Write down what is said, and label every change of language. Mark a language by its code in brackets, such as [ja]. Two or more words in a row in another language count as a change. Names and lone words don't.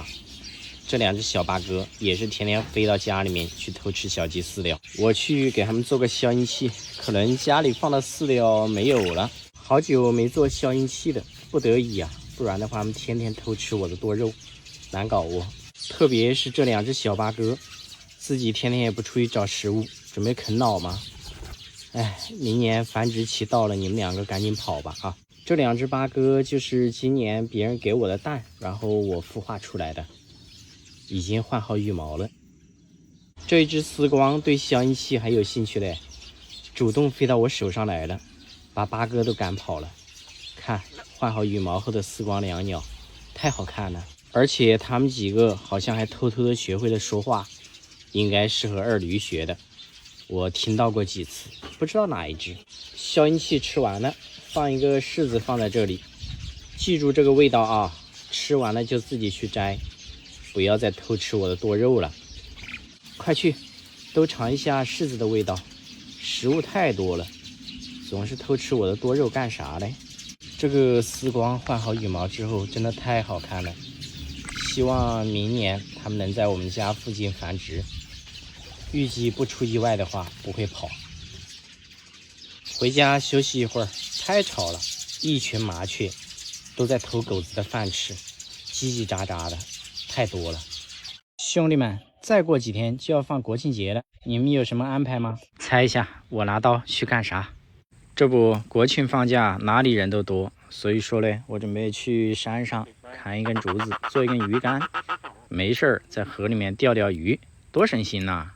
[zh] 這兩隻小八哥也是天天飛到家裡面去偷吃小雞飼料。我去給他們做個消音器，可能家裡放的飼料沒有了，好久没做消音器了，不得已啊，不然的話他们天天偷吃我的多肉，难搞哦。特別是這兩隻小八哥，自己天天也不出去找食物，準備啃老嗎？哎，明年繁殖期到了，你們兩個趕緊跑吧啊！這兩隻八哥就是今年別人給我的蛋，然後我孵化出來的。已經換好羽毛了。這一只絲光對消音器還有興趣嘞，主動飛到我手上來了，把八哥都趕跑了。看，換好羽毛後的絲光兩鳥，太好看了。而且他們幾個好像還偷偷的學會了說話，應該是和二驢學的。我聽到過幾次，不知道哪一只。消音器吃完了，放一個柿子放在這裡，記住這個味道啊，吃完了就自己去摘。不要再偷吃我的多肉了，快去，都嘗一下柿子的味道。食物太多了，總是偷吃我的多肉幹啥嘞？這個絲光換好羽毛之後，真的太好看了。希望明年它們能在我們家附近繁殖，預計不出意外的話不會跑。回家休息一會兒，太吵了，一群麻雀都在偷狗子的飯吃，嘰嘰喳喳的。太多了，兄弟們，再過幾天就要放國慶節了，你們有什麼安排嗎？猜一下，我拿刀去幹啥？這不，國慶放假哪裡人都多，所以說嘞，我準備去山上砍一根竹子，做一根魚竿，沒事兒在河裡面釣釣魚，多省心吶！